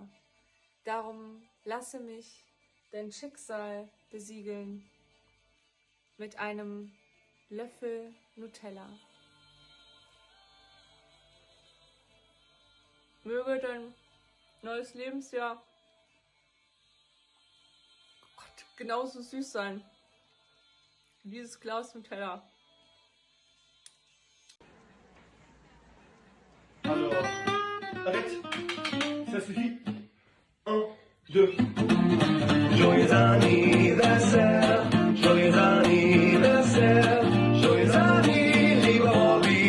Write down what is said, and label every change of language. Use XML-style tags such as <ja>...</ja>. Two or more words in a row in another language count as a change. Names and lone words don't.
<de>Darum lasse mich dein Schicksal besiegeln mit einem Löffel Nutella. Möge dein neues Lebensjahr genauso süß sein wie dieses Glas Nutella.</de> <fr>Alors, arrête! Ça suffit! 1, 2. Joyeux anniversaire! Joyeux anniversaire! Joyeux anniversaire, lieber Roby!</fr>